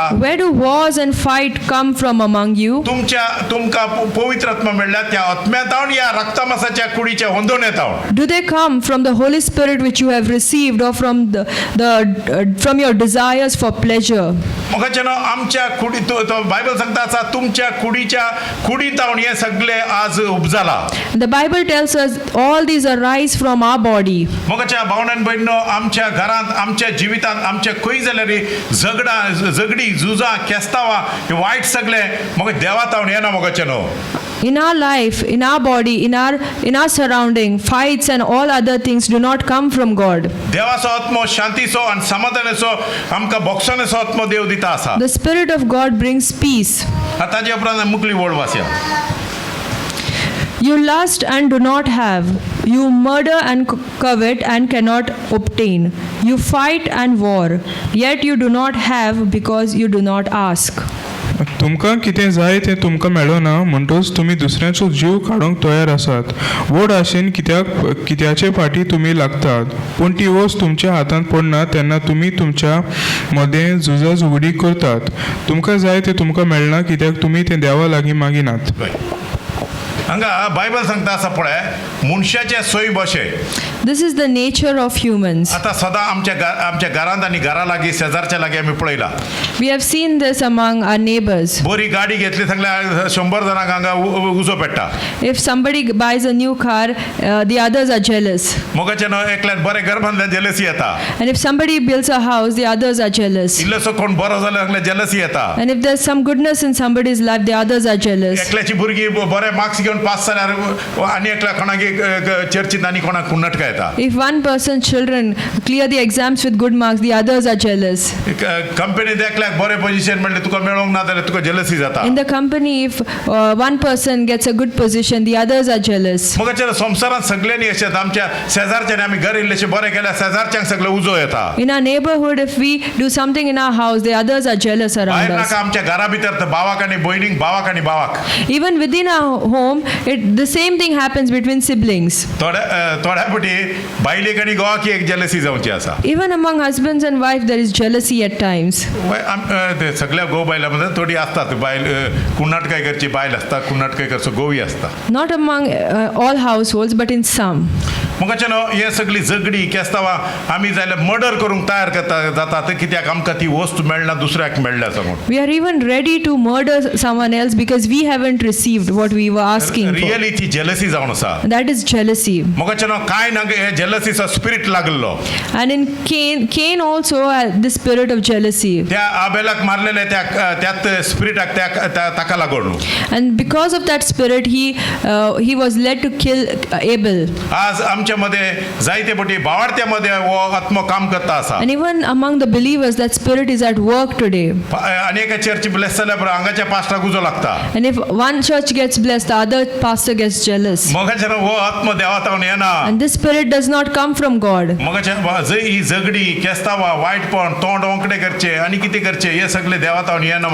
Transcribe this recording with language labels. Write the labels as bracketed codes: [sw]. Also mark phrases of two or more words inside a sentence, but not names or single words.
[en] Where do wars and fight come from among you? [kok] तुमकां पवित्र आत्मा मेळ्ळ्या त्या आत्म्यातावन या रक्तमासाच्या कुडीच्या होंदोण्यातावन [en] Do they come from the Holy Spirit which you have received, or from from your desires for pleasure? [kok] मोगाचेनो आमच्या कुडी तो बायबल सांगता आसा तुमच्या कुडीतावन हे सगळे आज उपजाला [en] The Bible tells us all these arise from our body. [kok] मोगाच्या भावनान भयणो आमच्या घरांत आमच्या जिवितांत आमच्या खंय जाल्यार झगडी झुजा केस्तांवां हे वायट सगळे म्हाका देवातावन येना मोगाचेनो [en] In our life, in our body, in our surrounding, fights and all other things do not come from God. [kok] देवाचो आत्मो शांतीचो आनी समाधानाचो आमकां भोगसणाचो आत्मो देव दिता आसा [en] The Spirit of God brings peace. [kok] ताजे उपरांत मुखली वळ वाचया [en] You lust and do not have. You murder and covet and cannot obtain. You fight and war, yet you do not have because you do not ask. [kok] तुमकां कितें जाय तें तुमकां मेळना म्हणटच तुमी दुसऱ्याचो जीव काडूंक तयार आसात. व्हड आशेन कित्याचे फाटी तुमी लागतात, पूण ती वस्त तुमच्या हातांत पडना तेन्ना तुमी तुमच्या मदें झुजाझुगडी करतात. तुमकां जाय तें तुमकां मेळना कित्याक तुमी तें देवा लागीं मागिनात. हांगा बायबल सांगता आसा पळय, मनशाचे सोय बशे. [en] This is the nature of humans. [kok] आता सदां आमच्या घरांत आनी घरा लागीं शेजारच्या लागीं आमी पळयला. [en] We have seen this among our neighbors. [kok] बरी गाडी घेतली सांगल्यार 100 जाणांक हांगा उजो पेट्टा. [en] If somebody buys a new car, the others are jealous. [kok] मोगाचे न्हय, एकल्यान बरें घर बांदल्यार जेलसी येता. [en] And if somebody builds a house, the others are jealous. [kok] इल्लोसो कोण बरो जालो सांगल्यार जेलसी येता. [en] And if there's some goodness in somebody's life, the others are jealous. [kok] एकल्याची भुरगीं बरे मार्क्स घेवन पास जाल्यार आनी एकल्या कोणाक चर्चीत आनी कोणाक कुन्नटका येता. [en] If one person's children clear the exams with good marks, the others are jealous. [kok] कंपनीत एकल्याक बरें पोझिशन मेळ्ळें तुका मेळोंक ना जाल्यार तुका जेलसी जाता. [en] In the company, if one person gets a good position, the others are jealous. [kok] मोगाचे संवसारांत सगळ्यांनी अशें आमच्या शेजारच्यानी आमी घर इल्लेशें बरें केल्यार शेजारच्यांक सगळें उजो येता. [en] In our neighborhood, if we do something in our house, the others are jealous around [kok] भायर [en] us. [kok] नाका आमच्या घरा भितर भावाक आनी भयणीक, भावाक आनी भावाक. [en] Even within our home, the same thing happens between siblings. [kok] थोड्या फावटी बायलेक आनी घोवाक एक जेलसी जावची आसा. [en] Even among husbands and wives, there is jealousy at times. [kok] ते सगळ्या घोव बायलां मदीं थोडी आसतात. बायल कुन्नटकाय करची बायल आसता, कुन्नटकाय करचो घोवूय आसता. [en] Not among all households, but in some. [kok] मोगाचे न्हय, हे सगळी झगडी केस्तांवां आमी जाल्यार मर्डर करूंक तयार जातात कित्याक आमकां ती वस्त मेळना, दुसऱ्याक मेळ्ळ्या सांगून. [en] We are even ready to murder someone else because we haven't received what we were asking for. [kok] रियली ती जेलसी जावन आसा. [en] That is jealousy. [kok] मोगाचे न्हय, कांय ना हे जेलसीचो स्पिरीट लागलो. [en] And in Cain also had the spirit of jealousy. [kok] त्या आबेलाक मारलेले त्यात स्पिरिटाक ताका लागून. [en] And because of that spirit, he was led to kill Abel. [kok] आज आमच्या मध्ये जायते पटी भावार्थ्यामध्ये हो आत्मो काम करता आसा. [en] And even among the believers, that spirit is at work today. [kok] अनेक [en] church bless [kok] जाल्या बरोबर हांगाच्या पास्टाक उजो लागता. [en] And if one church gets blessed, the other pastor gets jealous. [kok] मोगाचे हो आत्मो देवातावन येना. [en] And this spirit does not come from God. [kok] मोगाचे ही झगडी केस्तावा वायटपण तोंड वंकडे करचे आनी कितें करचे हे सगळे देवातावन येना.